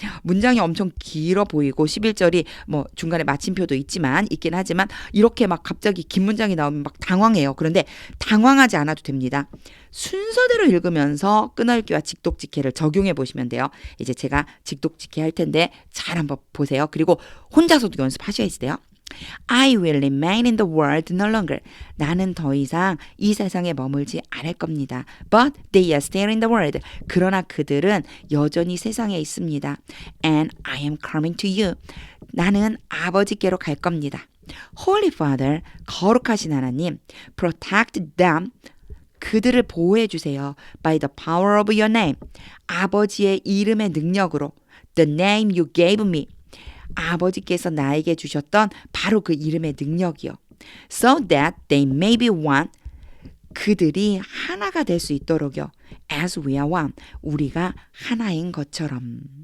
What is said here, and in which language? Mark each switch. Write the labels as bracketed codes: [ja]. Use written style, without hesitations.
[ko] 문장이 엄청 길어 보이고 11절이 뭐 중간에 마침표도 있긴 하지만 이렇게 막 갑자기 긴 문장이 나오면 막 당황해요. 그런데 당황하지 않아도 됩니다. 순서대로 읽으면서 끊어읽기와 직독직해를 적용해 보시면 돼요. 이제 제가 직독직해 할 텐데 잘 한번 보세요. 그리고 혼자서도 연습하셔야 돼요. [en] I will remain in the world no longer. [ko] 나는 더 이상 이 세상에 머물지 않을 겁니다. [en] But they are still in the world. [ko] 그러나 그들은 여전히 세상에 있습니다. [en] And I am coming to you. [ko] 나는 아버지께로 갈 겁니다. [en] Holy Father, [ko] 거룩하신 하나님, [en] protect them. [ko] 그들을 보호해 주세요. [en] By the power of your name. [ko] 아버지의 이름의 능력으로. [en] The name you gave me. [ko] 아버지께서 나에게 주셨던 바로 그 이름의 능력이요. [en] So that they may be one. [ko] 그들이 하나가 될 수 있도록요. [en] As we are one. [ko] 우리가 하나인 것처럼.